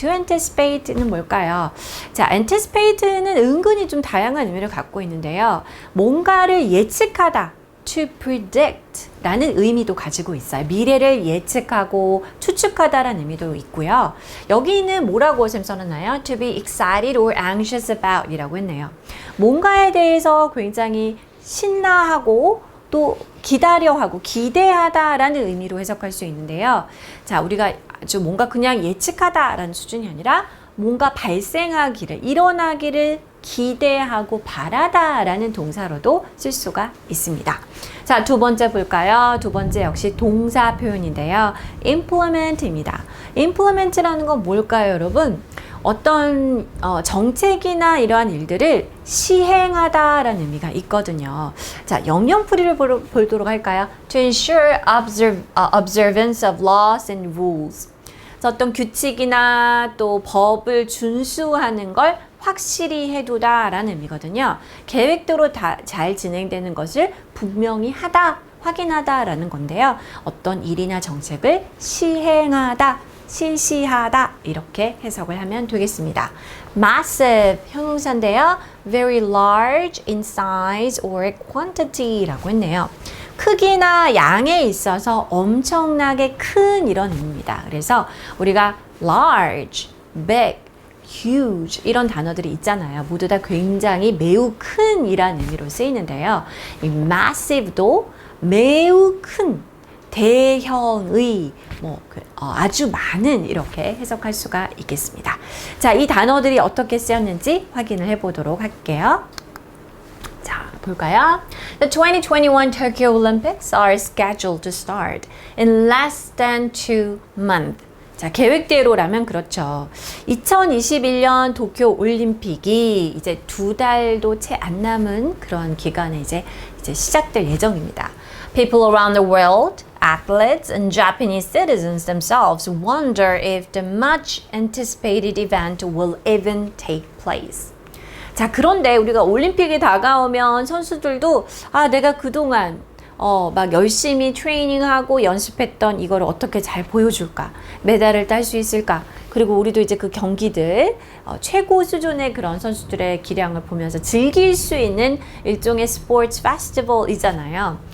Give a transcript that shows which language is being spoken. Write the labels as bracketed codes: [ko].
[ko] to anticipate는 뭘까요? 자, anticipate는 은근히 좀 다양한 의미를 갖고 있는데요. 뭔가를 예측하다, [en] to predict [ko] 라는 의미도 가지고 있어요. 미래를 예측하고 추측하다라는 의미도 있고요. 여기는 뭐라고 쌤 써놨나요? [en] to be excited or anxious about [ko] 이라고 했네요. 뭔가에 대해서 굉장히 신나하고 또 기다려하고 기대하다라는 의미로 해석할 수 있는데요. 자, 우리가 아주 뭔가 그냥 예측하다라는 수준이 아니라 뭔가 발생하기를, 일어나기를 기대하고 바라다라는 동사로도 쓸 수가 있습니다. 자, 두 번째 볼까요? 두 번째 역시 동사 표현인데요. implement입니다. implement라는 건 뭘까요, 여러분? 어떤 정책이나 이러한 일들을 시행하다라는 의미가 있거든요. 자, 영영풀이를 보도록 할까요? [en] To ensure observance of laws and rules. [ko] 어떤 규칙이나 또 법을 준수하는 걸 확실히 해두다라는 의미거든요. 계획대로 잘 진행되는 것을 분명히 하다, 확인하다라는 건데요. 어떤 일이나 정책을 시행하다, 실시하다 이렇게 해석을 하면 되겠습니다. Massive 형용사인데요. [en] Very large in size or quantity라고 [ko] 했네요. 크기나 양에 있어서 엄청나게 큰 이런 의미입니다. 그래서 우리가 large, big, huge 이런 단어들이 있잖아요. 모두 다 굉장히 매우 큰 이란 의미로 쓰이는데요. 이 massive도 매우 큰 대형의 아주 많은 이렇게 해석할 수가 있겠습니다. 자, 이 단어들이 어떻게 쓰였는지 확인을 해보도록 할게요. 자, 볼까요? [en] The 2021 Tokyo Olympics are scheduled to start in less than 2 months. [ko] 자, 계획대로라면 그렇죠. 2021년 도쿄 올림픽이 이제 2달도 채 안 남은 그런 기간에 이제 시작될 예정입니다. [en] People around the world, athletes and Japanese citizens themselves wonder if the much anticipated event will even take place. [ko] 자, 그런데 우리가 올림픽이 다가오면 선수들도 내가 그동안 막 열심히 트레이닝하고 연습했던 이걸 어떻게 잘 보여줄까? 메달을 딸 수 있을까? 그리고 우리도 이제 그 경기들 최고 수준의 그런 선수들의 기량을 보면서 즐길 수 있는 일종의 스포츠 페스티벌이잖아요.